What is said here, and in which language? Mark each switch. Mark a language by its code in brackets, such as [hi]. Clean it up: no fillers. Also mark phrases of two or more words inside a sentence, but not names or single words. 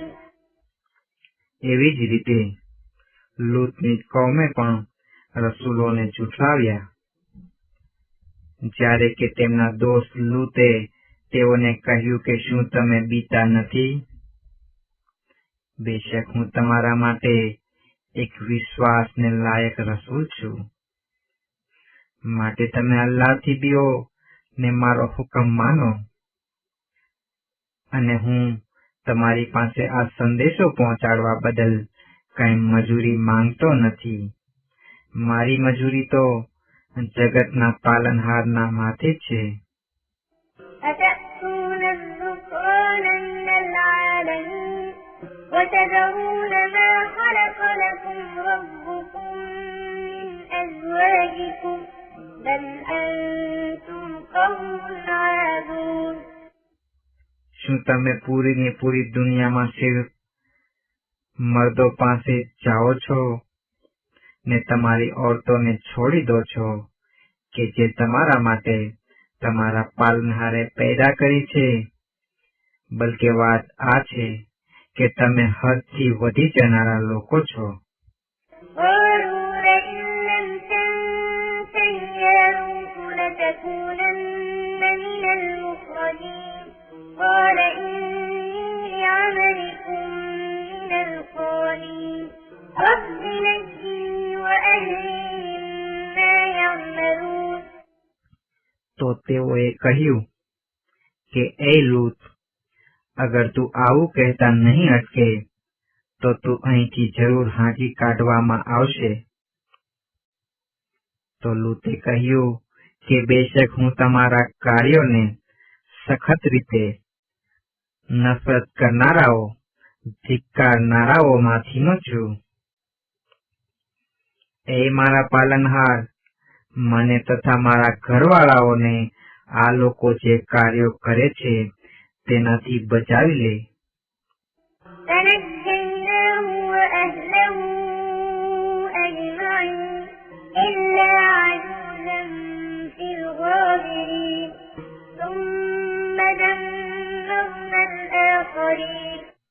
[gu] એવી જ રીતે લૂતની કૌમે પણ રસૂલોને ઝૂઠલાવ્યા. જ્યારે કે તેમના દોસ્ત લૂતે તેઓને કહ્યું કે શું તમે બીતા નથી? બેશક હું તમારા માટે એક વિશ્વાસને લાયક રસૂલ છું. માટે તમે અલ્લાહથી બીઓ ને મારો હુકમ માનો, અને હું તમારી પાસે આ સંદેશો પહોંચાડવા બદલ કઈ મજૂરી માંગતો નથી. મારી મજૂરી તો જગતના પાલનહારના માથે છે. [ar] أتأتون الذكران من العالمين وتذرون ما خلق لكم ربكم من أزواجكم بل أنتم قوم عادون. [gu] શું તમે પૂરીને પૂરી દુનિયામાં સિર્ફ મર્દો પાસે જાઓ છો ને તમારી ઓરતોને છોડી દો છો કે જે તમારા માટે તમારા પાલનહારે પેદા કરી છે? બલકે વાત આ છે કે તમે હદથી વધી જનારા લોકો છો. [ar] قالوا لئن لم تنته يا لوط لتكونن من المخرجين قال إني لعملكم من القالين رب نجني وأهلي مما يعملون. [gu] તો તેઓએ કહ્યું કે એ લૂત, અગર તું આવું કહેતા નહીં અટકે તો તું અહીંથી જરૂર હાંકી કાઢવામાં આવશે. તો લૂતે કહ્યું કે બેશક હું તમારા કાર્યોને સખત રીતે નફરત કરનારાઓ, ધિક્કારનારાઓમાંથીનો છું. એ મારા પાલનહાર, મને તથા મારા ઘરવાળાઓને આ લોકો જે કાર્યો કરે છે તેનાથી બચાવી લે. [ar] فنجيناه وأهله أجمعين إلا عجوزا في الغابرين ثم دمرنا الآخرين